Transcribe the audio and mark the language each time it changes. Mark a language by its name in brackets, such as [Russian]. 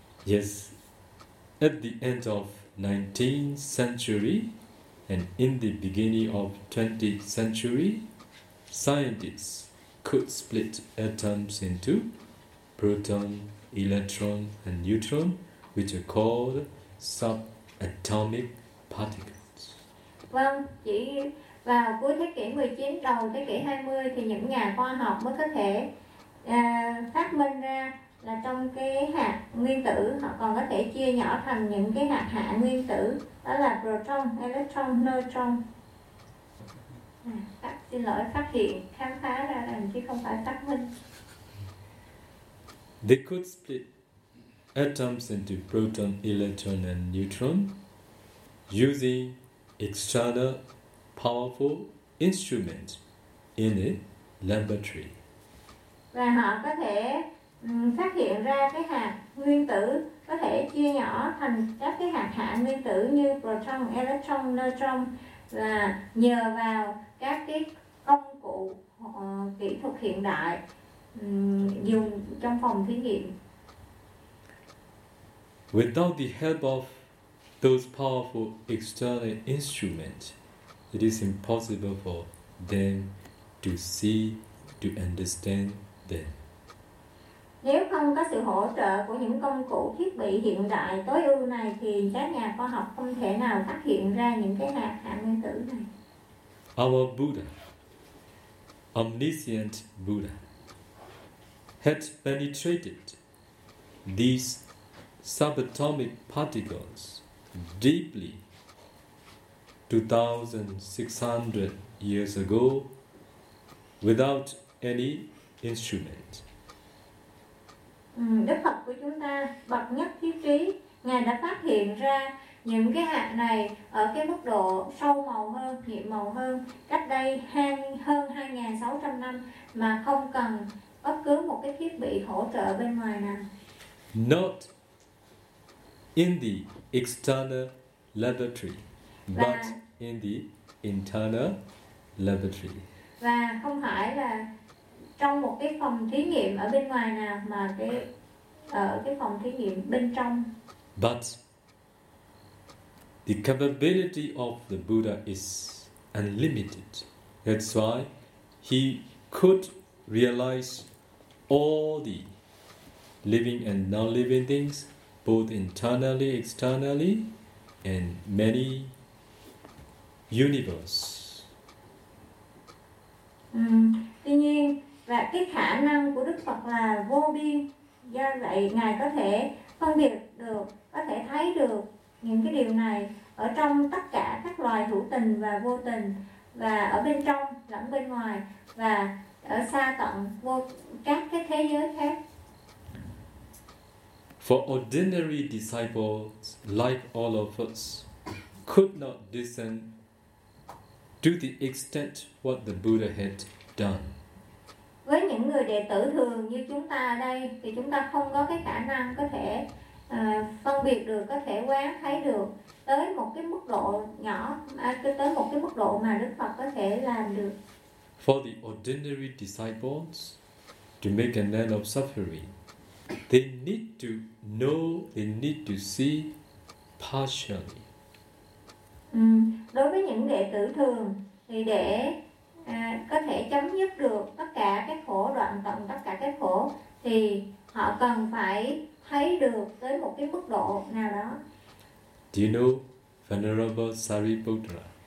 [English] Yes, at the end of 19th century and in the beginning of 20th century, scientists could split atoms into proton, electron, and neutron, which are called subatomic particles. [Vietnamese] Vâng, chỉ vào cuối thế kỷ 19, đầu thế kỷ 20 thì những nhà khoa học mới có thể phát minh ra là trong cái hạt nguyên tử họ còn có thể chia nhỏ thành những cái hạt hạ nguyên tử, đó là proton, electron, neutron. Xin lỗi, phát hiện, khám phá ra là chứ không phải phát minh. [English] They could split atoms into proton, electron, and neutron using external powerful instruments in a laboratory. [Vietnamese] Và họ có thể phát hiện ra cái hạt nguyên tử có thể chia nhỏ thành các cái hạt hạ nguyên tử như proton, electron, neutron là nhờ vào các cái công cụ kỹ thuật hiện đại dùng trong phòng thí nghiệm. [English] Without the help of those powerful external instruments, it is impossible for them to see, to understand them. [Vietnamese] Nếu không có sự hỗ trợ của những công cụ thiết bị hiện đại tối ưu này thì các nhà khoa học không thể nào phát hiện ra những cái hạt hạ nguyên tử này. [English] Our Buddha, omniscient Buddha, had penetrated these subatomic particles deeply 2,600 years ago without any instrument. [Vietnamese] Đức Phật của chúng ta, bậc nhất thiết trí, ngài đã phát hiện ra những cái hạt này ở cái mức độ sâu màu hơn, nhiệm màu hơn, cách đây hơn 2.600 năm mà không cần bất cứ một cái thiết bị hỗ trợ bên ngoài nào. [English] Not in the external laboratory, but in the internal laboratory. [Vietnamese] Và không phải là trong một cái phòng thí nghiệm ở bên ngoài nào mà ở cái phòng thí nghiệm bên trong. [English] But the capability of the Buddha is unlimited. That's why he could realize all the living and non-living things, both internally, externally, and many universe. [Vietnamese] Tuy nhiên, và cái khả năng của Đức Phật là vô biên. Do vậy, ngài có thể phân biệt được, có thể thấy được những cái điều này ở trong tất cả các loài hữu tình và vô tình, và ở bên trong lẫn bên ngoài, và ở xa tận vô các cái thế giới khác. [English] For ordinary disciples like all of us could not discern to the extent what the Buddha had done. [Vietnamese] Với những người đệ tử thường như chúng ta ở đây thì chúng ta không có cái khả năng có thể phân biệt được, có thể quán thấy được tới một cái mức độ nhỏ, tới một cái mức độ mà Đức Phật có thể làm được. [English] For the ordinary disciples to make an end of suffering, they need to know, they need to see partially. [Vietnamese] Đối với những đệ tử thường thì để có thể chấm dứt được tất cả cái khổ, đoạn tận tất cả cái khổ, thì họ cần phải thấy được tới một cái mức độ nào đó. [English] Do you know Venerable Sariputra?